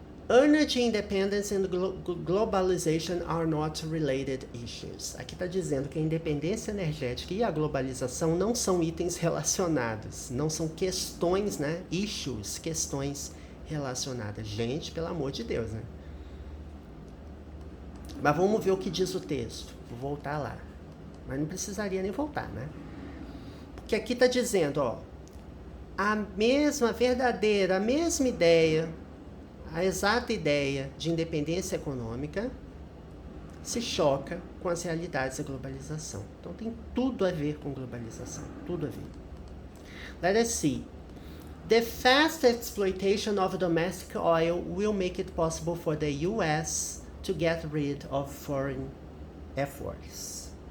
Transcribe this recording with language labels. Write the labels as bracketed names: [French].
[English] Energy independence and globalization are not related issues. [Portuguese] Aqui está dizendo que a independência energética e a globalização não são itens relacionados, não são questões, né? Issues, questões relacionadas. Gente, pelo amor de Deus, né? Mas vamos ver o que diz o texto. Vou voltar lá. Mas não precisaria nem voltar, né? Porque aqui está dizendo, ó, a mesma ideia, a exata ideia de independência econômica se choca com as realidades da globalização. Então tem tudo a ver com globalização, tudo a ver. [English] Letter C. The fast exploitation of domestic oil will make it possible for the U.S. to get rid of foreign efforts.